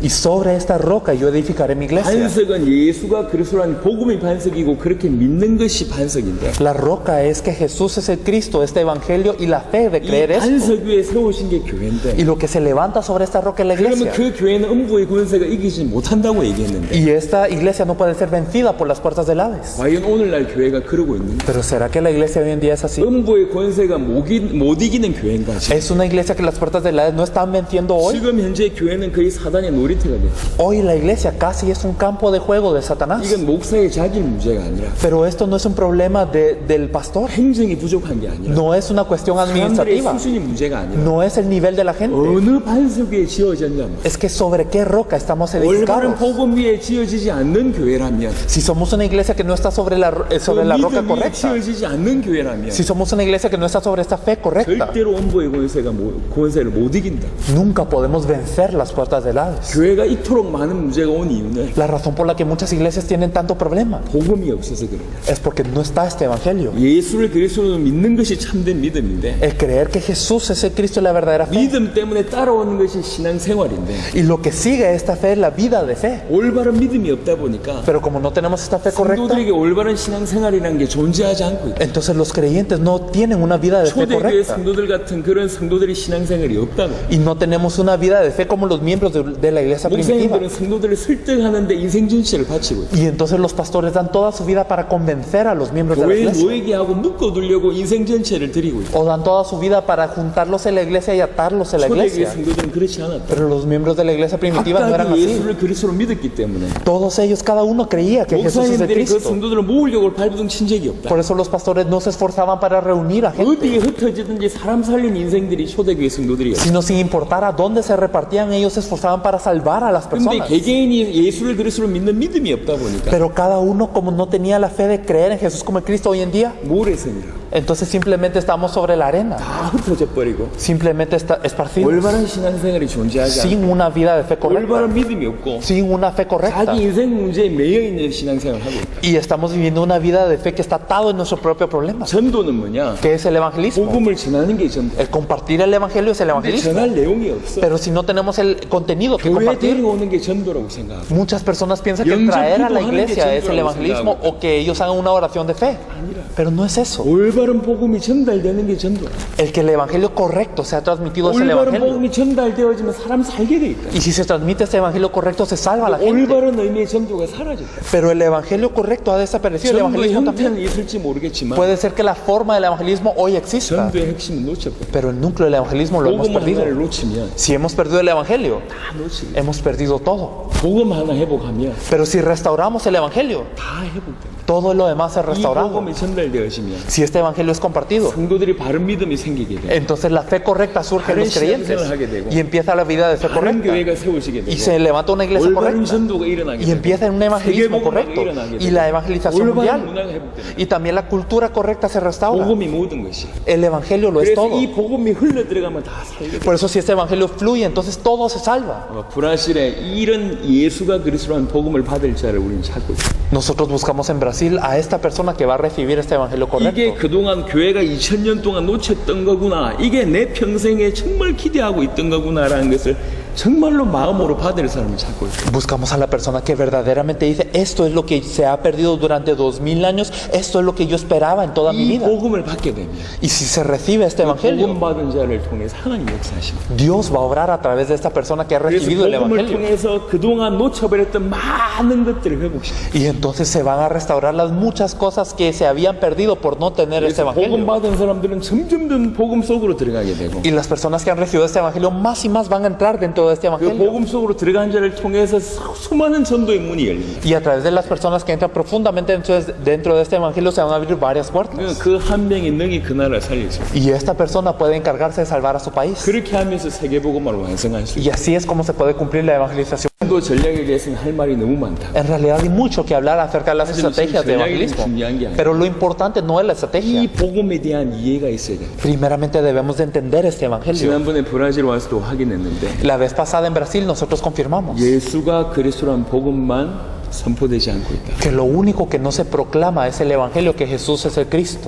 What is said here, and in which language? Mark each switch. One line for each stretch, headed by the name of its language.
Spanish: y sobre esta roca yo edificaré mi iglesia.
Korean: 반석은 예수가 그리스도라는 복음이 반석이고 그렇게 믿는 것이 반석인데
Spanish: La roca es que Jesús es el Cristo, este evangelio y la fe de
Korean: 이
Spanish: creer esto.
Korean: 반석 위에 세우신 게 교회인데
Spanish: Y lo que se levanta sobre esta roca es la
Korean: 그러면
Spanish: iglesia.
Korean: 그 교회는 음부의 권세가 이기지 못한다고 얘기했는데
Spanish: Y esta iglesia no puede ser vencida por las puertas del Hades.
Korean: 과연 오늘날 교회가 그러고 있는가?
Spanish: Pero ¿será que la iglesia hoy en día es así?
Korean: 음부의 권세가 못 이기는 교회인가?
Spanish: ¿Es una iglesia que las puertas del Hades no están venciendo hoy?
Korean: 지금 현재 교회는 거의 사단의 놀이터가 돼.
Spanish: Hoy la iglesia casi es un campo de juego de Satanás.
Korean: 이건 목사의 자질 문제가 아니라
Spanish: Pero esto no es un problema del pastor.
Korean: 행정이 부족한 게 아니라
Spanish: No es una cuestión
Korean: 사람들의
Spanish: administrativa.
Korean: 수준이 문제가 아니라
Spanish: No es el nivel de la gente.
Korean: 어느 반석 위에 지어졌냐면
Spanish: Es que sobre qué roca estamos
Korean: 올바른
Spanish: edificados.
Korean: 복음 위에 지어지지 않는 교회라면
Spanish: Si somos una iglesia que no está sobre la roca
Korean: 믿음 위에
Spanish: correcta.
Korean: 지어지지 않는 교회라면
Spanish: Si somos una iglesia que no está sobre esta fe correcta.
Korean: 절대로 음부의 권세를 못 이긴다.
Spanish: Nunca podemos vencer las puertas del Hades.
Korean: 교회가 이토록 많은 문제가 온 이유는
Spanish: La razón por la que muchas iglesias tienen tanto problema
Korean: 복음이 없어서 그래요.
Spanish: es porque no está este evangelio.
Korean: 예수를 그리스도로 믿는 것이 참된 믿음인데
Spanish: El creer que Jesús es el Cristo y la verdadera fe.
Korean: 믿음 때문에 따라오는 것이 신앙생활인데
Spanish: Y lo que sigue esta fe es la vida de fe.
Korean: 올바른 믿음이 없다 보니까
Spanish: Pero como no tenemos esta fe correcta,
Korean: 성도들에게 올바른 신앙생활이라는 게 존재하지 않고 있다.
Spanish: entonces los creyentes no tienen una vida de fe
Korean: 초대교회
Spanish: correcta.
Korean: 성도들 같은 그런 성도들의 신앙생활이 없다고.
Spanish: Y no tenemos una vida de fe como los miembros de la iglesia primitiva.
Korean: 목사님들은 성도들을 설득하는데 인생 전체를 바치고 있다.
Spanish: Y entonces los pastores dan toda su vida para convencer a los miembros de la
Korean: 교회
Spanish: iglesia.
Korean: 모이게 하고 묶어두려고 인생 전체를 드리고 있다.
Spanish: O dan toda su vida para juntarlos en la iglesia y atarlos en la
Korean: 초대교회
Spanish: iglesia.
Korean: 성도들은 그렇지 않았다.
Spanish: Pero los miembros de la iglesia primitiva no eran
Korean: 각각이
Spanish: así.
Korean: 예수를 그리스도로 믿었기 때문에
Spanish: Todos ellos, cada uno creía que Jesús es el
Korean: 목사님들이 그
Spanish: Cristo.
Korean: 성도들을 모으려고 발부둥 친 적이 없다.
Spanish: Por eso los pastores no se esforzaban para reunir a gente,
Korean: 어디에 흩어지든지 사람 살린 인생들이 초대교회 성도들이었다.
Spanish: sino sin importar a dónde se repartían, ellos se esforzaban para salvar a las
Korean: 근데
Spanish: personas.
Korean: 개개인이 예수를 그리스도로 믿는 믿음이 없다 보니까
Spanish: Pero cada uno, como no tenía la fe de creer en Jesús como el Cristo hoy en día,
Korean: 모래성이라
Spanish: Entonces simplemente estamos sobre la arena,
Korean: 다 흩어져 버리고
Spanish: simplemente esparcidos,
Korean: 올바른 신앙생활이 존재하지 않고
Spanish: sin una vida de fe correcta,
Korean: 올바른 믿음이 없고
Spanish: sin una fe correcta.
Korean: 자기 인생 문제에 매여 있는 신앙생활을 하고 있다.
Spanish: Y estamos viviendo una vida de fe que está atado en nuestro propio problema.
Korean: 전도는 뭐냐?
Spanish: ¿Qué es el evangelismo?
Korean: 복음을 전하는 게 전도.
Spanish: El compartir el evangelio es el
Korean: 근데
Spanish: evangelismo.
Korean: 전할 내용이 없어.
Spanish: Pero si no tenemos el contenido que
Korean: 교회
Spanish: compartir,
Korean: 데려오는 게 전도라고 생각하고
Spanish: muchas personas piensan que traer a la iglesia es el evangelismo o que ellos hagan una oración de fe. Pero no es eso.
Korean: 올바른 복음이 전달되는 게 전도야.
Spanish: El que el evangelio correcto sea transmitido es el
Korean: 올바른
Spanish: evangelio.
Korean: 복음이 전달되어지면 사람 살게 돼 있다.
Spanish: Y si se transmite este evangelio correcto, se salva la gente.
Korean: 올바른 의미의 전도가 사라졌다.
Spanish: Pero el evangelio correcto ha desaparecido. El
Korean: 전도의
Spanish: evangelismo también.
Korean: 형태는 있을지 모르겠지만
Spanish: Puede ser que la forma del evangelismo hoy exista,
Korean: 전도의 핵심은 놓쳤거든.
Spanish: pero el núcleo del evangelismo lo hemos
Korean: 복음
Spanish: perdido.
Korean: 하나를 놓치면
Spanish: Si hemos perdido el evangelio,
Korean: 다 놓치게.
Spanish: hemos perdido todo.
Korean: 복음 하나 회복하면
Spanish: Pero si restauramos el evangelio,
Korean: 다 회복된다.
Spanish: todo lo demás es
Korean: 이
Spanish: restaurado.
Korean: 복음이 전달되어지면
Spanish: Si este evangelio es compartido,
Korean: 성도들이 바른 믿음이 생기게 돼.
Spanish: entonces la fe correcta surge en los creyentes y empieza la vida de fe
Korean: 바른
Spanish: correcta.
Korean: 교회가 세워지게
Spanish: Y
Korean: 되고
Spanish: se levanta una iglesia
Korean: 올바른
Spanish: correcta
Korean: 전도가 일어나게
Spanish: y
Korean: 되고
Spanish: empieza en un evangelismo
Korean: 세계복음화가
Spanish: correcto
Korean: 일어나게
Spanish: y
Korean: 되고
Spanish: la evangelización
Korean: 올바른
Spanish: mundial
Korean: 문화가 회복되는
Spanish: y también la cultura correcta se restaura.
Korean: 복음이 모든 것이.
Spanish: El evangelio lo es
Korean: 그래서
Spanish: todo.
Korean: 이 복음이 흘러 들어가면 다 살게 돼.
Spanish: Por eso si este evangelio fluye, entonces todo se salva.
Korean: 브라질에 이런 예수가 그리스도라는 복음을 받을 자를 우리는 찾고 있어요.
Spanish: Nosotros buscamos en Brasil a esta persona que va a recibir este evangelio
Korean: 이게
Spanish: correcto.
Korean: 그동안 교회가 2000년 동안 놓쳤던 거구나. 이게 내 평생에 정말 기대하고 있던 거구나라는 것을 정말로 마음으로 받을 사람을 찾고 있어요.
Spanish: Buscamos a la persona que verdaderamente dice, esto es lo que se ha perdido durante 2000 años, esto es lo que yo esperaba en toda mi
Korean: 이
Spanish: vida.
Korean: 복음을 받게 되면
Spanish: Y si se recibe este evangelio,
Korean: 복음 받은 자를 통해서 하나님 역사하십니다.
Spanish: Dios va a obrar a través de esta persona que ha
Korean: 그래서
Spanish: recibido el
Korean: 복음을
Spanish: evangelio.
Korean: 통해서 그동안 놓쳐버렸던 많은 것들을 회복시킵니다.
Spanish: Y entonces se van a restaurar las muchas cosas que se habían perdido por no tener este
Korean: 그래서 복음
Spanish: evangelio.
Korean: 받은 사람들은 점점 더 복음 속으로 들어가게 되고
Spanish: Y las personas que han recibido este evangelio más y más van a entrar dentro de este
Korean: 그
Spanish: evangelio.
Korean: 복음 속으로 들어간 자를 통해서 수많은 전도의 문이 열립니다.
Spanish: Y a través de las personas que entran profundamente dentro de este evangelio se van a abrir varias puertas.
Korean: 그 한 명이 능히 그 나라를 살릴 수 있어요.
Spanish: Y esta persona puede encargarse de salvar a su país.
Korean: 그렇게 하면서 세계복음을 완성할 수 있어요.
Spanish: Y así es como se puede cumplir la evangelización.
Korean: 전도 전략에 대해서는 할 말이 너무 많다.
Spanish: En realidad hay mucho que hablar acerca de las estrategias de evangelismo. Pero lo importante no es la
Korean: 이
Spanish: estrategia.
Korean: 복음에 대한 이해가 있어야 돼.
Spanish: Primeramente debemos de entender este evangelio.
Korean: 지난번에 브라질 와서도 확인했는데
Spanish: La vez pasada en Brasil nosotros confirmamos
Korean: 예수가 그리스도란 복음만 선포되지 않고 있다.
Spanish: que lo único que no se proclama es el evangelio, que Jesús es el Cristo.